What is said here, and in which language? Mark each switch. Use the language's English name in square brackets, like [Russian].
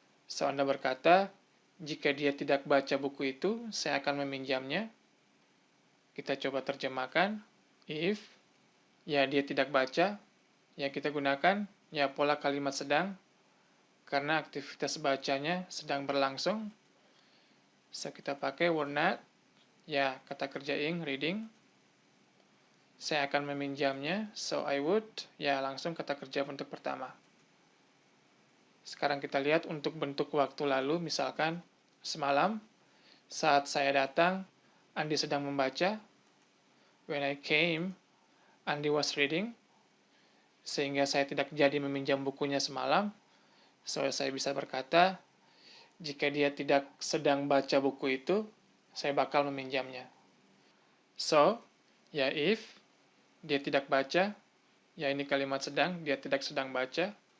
[Indonesian] So, Anda berkata, jika dia tidak baca buku itu, saya akan meminjamnya. Kita coba terjemahkan. [English] If, [Indonesian] ya dia tidak baca, ya kita gunakan ya pola kalimat sedang, karena aktivitas bacanya sedang berlangsung. So, kita pakai [English] were not, [Indonesian] ya kata kerja ing, reading. Saya akan meminjamnya, [English] so I would, [Indonesian] ya langsung kata kerja bentuk pertama. Sekarang kita lihat untuk bentuk waktu lalu, misalkan semalam, saat saya datang, Andi sedang membaca. [English] When I came, Andi was reading. [Indonesian] Sehingga saya tidak jadi meminjam bukunya semalam. So, saya bisa berkata, jika dia tidak sedang baca buku itu, saya bakal meminjamnya. So, ya if, dia tidak baca, ya ini kalimat sedang, dia tidak sedang baca.